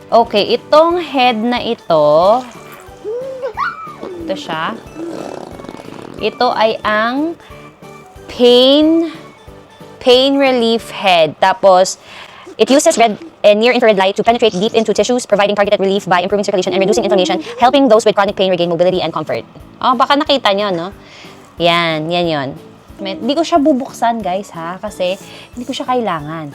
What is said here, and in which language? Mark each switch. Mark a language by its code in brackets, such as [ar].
[tl] Okay, itong head na ito siya. Ito ay ang pain relief head. [en] Tapos, it uses red and near-infrared light to penetrate deep into tissues, providing targeted relief by improving circulation and reducing inflammation, helping those with chronic pain regain mobility and comfort. [tl] Oh, baka nakita nyo, no? Yan yon. Hindi ko siya bubuksan, guys, ha? Kasi hindi ko siya kailangan.